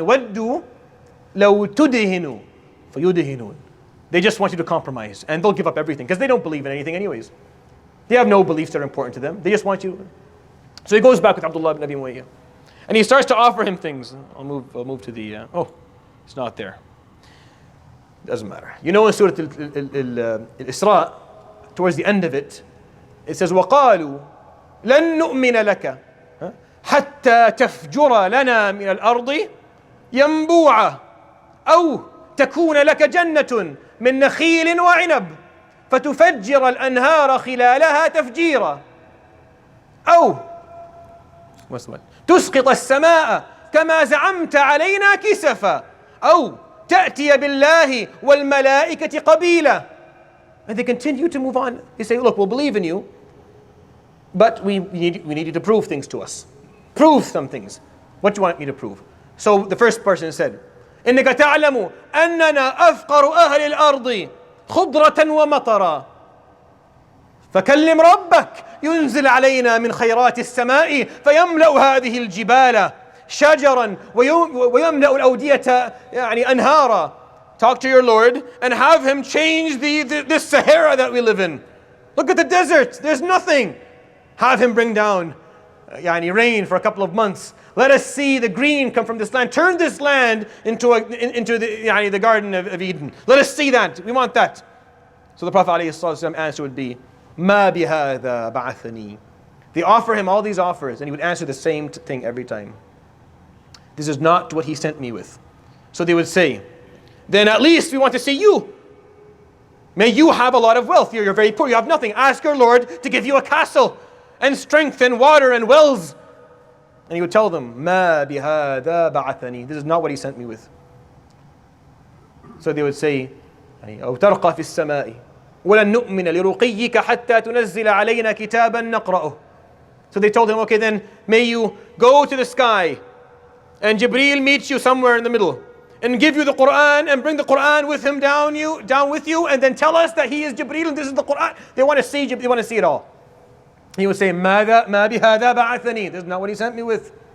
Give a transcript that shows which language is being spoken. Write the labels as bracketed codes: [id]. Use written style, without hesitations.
[ar] وَدُّوا لَوْ تُدْهِنُوا فَيُدْهِنُونَ. [en] They just want you to compromise. And they'll give up everything because they don't believe in anything anyways. They have no beliefs that are important to them. They just want you. So he goes back with Abdullah ibn Abi Muwayyah. And he starts to offer him things. I'll move to the, it's not there. Doesn't matter. You know in Surah Al-Isra, towards the end of it, it says, [ar] وَقَالُوا لَن نُؤْمِنَ لَكَ حَتَّى تَفْجُرَ لَنَا مِنَ الْأَرْضِ يَنْبُوعًا أَوْ تَكُونَ لَكَ جَنَّةٌ مِنْ نَخِيلٍ وَعِنَبٍ فتفجر الأنهار خلالها تفجيرا أو تسقط السماء كما زعمت علينا كسفا أو تأتي بالله والملائكة قبيلا. [en] And they continue to move on. They say, look, we'll believe in you, but we need you to prove things to us. Prove some things. What do you want me to prove? So the first person said, [ar] إنك تعلم أننا أفقر أهل الأرض خضرة ومطرا فكلم ربك ينزل علينا من خيرات السماء فيملأ هذه الجبال شجرا ويملأ الأودية يعني أنهارا. [en] Talk to your Lord and have him change this Sahara that we live in. Look at the desert, there's nothing. Have him bring down rain for a couple of months. Let us see the green come from this land. Turn this land into the Garden of Eden. Let us see that. We want that. So the Prophet ﷺ answer would be, [ar] مَا بِهَذَا بَعَثَنِي. [en] They offer him all these offers and he would answer the same thing every time. This is not what he sent me with. So they would say, then at least we want to see you. May you have a lot of wealth. You're very poor. You have nothing. Ask your Lord to give you a castle and strength and water and wells. And he would tell them, [ar] مَا بِهَذَا بَعَثَنِي. [en] This is not what he sent me with. So they would say, [ar] أو ترقى في السماء ولن نؤمن لرقيك حتى تنزل علينا كتابا نقرأه. [en] So they told him, okay, then may you go to the sky and Jibreel meets you somewhere in the middle and give you the Quran and bring the Quran with him down with you and then tell us that he is Jibreel and this is the Quran. They want to see it all. He would say, [ar] مَا بِهَذَا بَعَثَنِي. [en] This is not what he sent me with.